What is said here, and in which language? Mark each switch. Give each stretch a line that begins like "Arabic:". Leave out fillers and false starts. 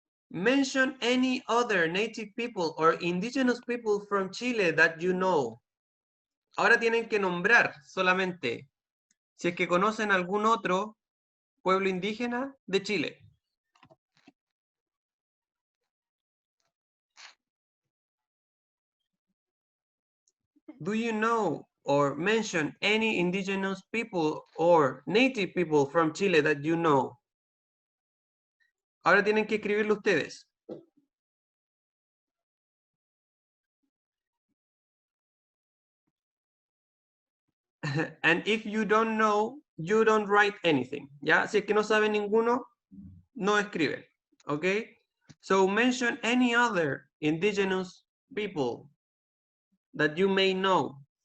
English: Mention any other native people or indigenous people from Chile that you know.
Spanish: Ahora tienen que nombrar solamente si es que conocen algún otro pueblo indígena de Chile.
English: Do you know or mention any indigenous people or native people from Chile that you know?
Spanish: Ahora tienen que escribirlo ustedes.
English: And if you don't know, you don't write anything.
Spanish: ¿Ya? Si es que no sabe ninguno, no escriben.
English: Okay? So mention any other indigenous people that you may know.